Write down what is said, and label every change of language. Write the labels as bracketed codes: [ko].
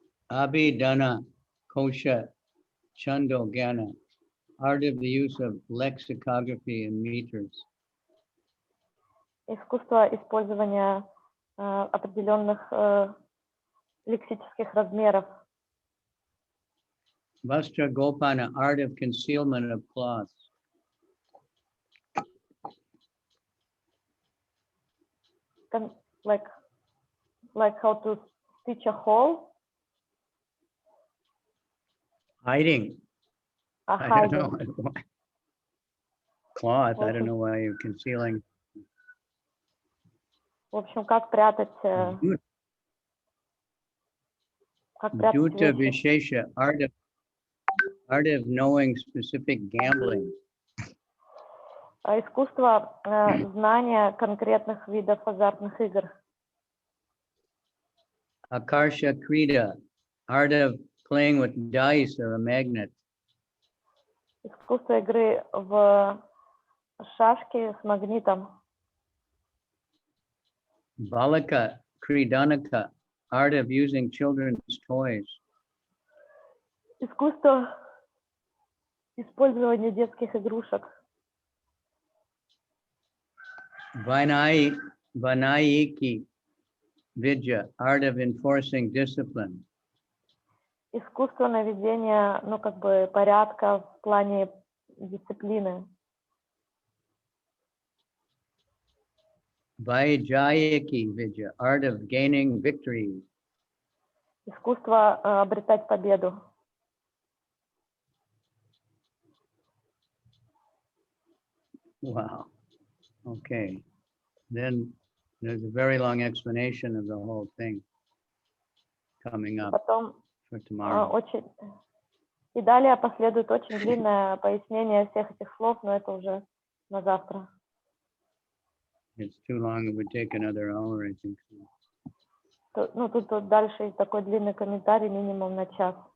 [en] Abhidana Kosha Chando Gyana, art of the use of lexicography and meters. [ru] Искусство использования определенных лексических размеров. [en] Vastra Gopana, art of concealment of cloths. Like how to stitch a hole. Hiding. I don't know. Cloth, I don't know why you're concealing. [ru] В общем, как прятать [en] Duta [ru] вещи. [en] Vishesha, art of knowing specific gambling. [ru] Искусство знания конкретных видов азартных игр. [en] Akarsha Krida, art of playing with dice or a magnet. [ru] Искусство игры в шашки с магнитом. [en] Balaka Kridanaka, art of using children's toys. [ru] Искусство использования детских игрушек. [en] Vanayiki Vidya, art of enforcing discipline. [ru] Искусство наведения, ну, как бы, порядка в плане дисциплины. [en] Vaijayaki Vidya, art of gaining victory. [ru] Искусство обретать победу. [en] Wow. Okay. Then there's a very long explanation of the whole thing coming up [ru] Потом [en] for tomorrow. [ru] очень... И далее последует очень длинное пояснение всех этих слов, но это уже на завтра. [en] It's too long, it would take another hour, I think. [ru] Ну, тут дальше есть такой длинный комментарий, минимум на час.